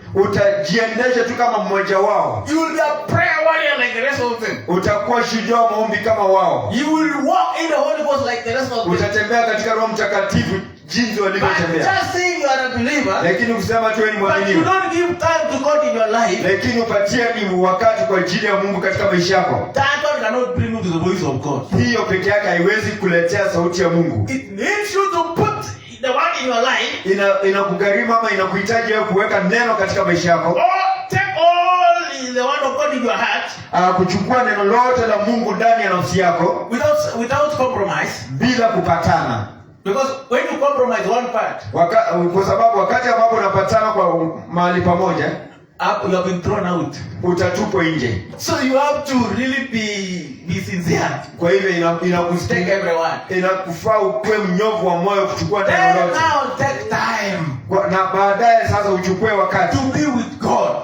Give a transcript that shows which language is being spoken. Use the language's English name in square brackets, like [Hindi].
[Swahili] Utajiendesha tu kama mmoja wao. [English] You will be a prayer warrior like the rest of them. [Swahili] Utakuwa shujaa wa maombi kama wao. [English] You will walk in the Holy Ghost like the rest of them. [Swahili] Utatembea katika Roho Mtakatifu jinsi walivyotembea. [English] Just saying you are a believer. [Swahili] Lakini kusema tu wewe ni mwamini. [English] But you don't give time to God in your life. [Swahili] Lakini upatie ni wakati kwa ajili ya Mungu katika maisha yako. [English] That one cannot bring you to the voice of God. [Swahili] Hiyo pekee yake haiwezi kuletea sauti ya Mungu. [English] It needs you to put the word in your life. [Swahili] Inakugharimu ama inakuhitaji wewe kuweka neno katika maisha yako. [English] Or take all the word of God in your heart. [Swahili] Kuchukua neno lote la Mungu ndani ya nafsi yako [English] without compromise. [Swahili] Bila kupatana. [English] Because when you compromise one part, [Swahili] kwa sababu wakati ambapo unapatana kwa mahali pamoja, [English] you have been thrown out. [Swahili] Utatupwa nje. [English] So you have to really be sincere. [Swahili] Kwa hivyo inakustake [English] everyone. [Swahili] Inakufaa ukuwe mnyofu wa moyo kuchukua neno lote. [English] Now take time. [Swahili] Na baadaye sasa uchukue wakati [English] to be with God.